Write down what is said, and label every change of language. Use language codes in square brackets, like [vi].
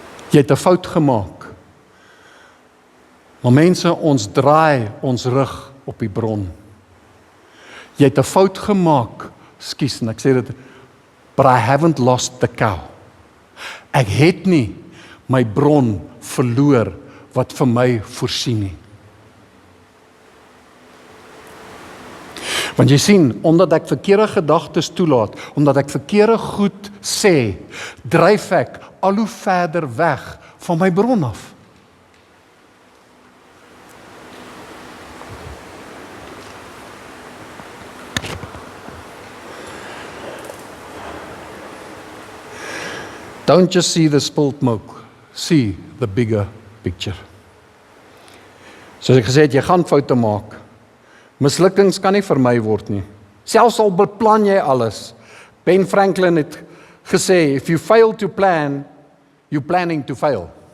[af] Jy het 'n fout gemaak. Maar mense, ons draai ons rug op die bron. Jy het 'n fout gemaak, skus, en ek sê dit, [en] but I haven't lost the cow. [af] Ek het nie my bron verloor wat vir my voorsien nie. Want jy sien, omdat ek verkeerde gedagtes toelaat, omdat ek verkeerde goed sê, dryf ek al hoe verder weg van my bron af. [en] Don't just see the spilled milk, see the bigger picture. [af] Soos ek gesê het, jy gaan foute maak. Mislukkings kan nie vermy word nie. Selfs al beplan jy alles. Ben Franklin het gesê, [en] if you fail to plan, you're planning to fail.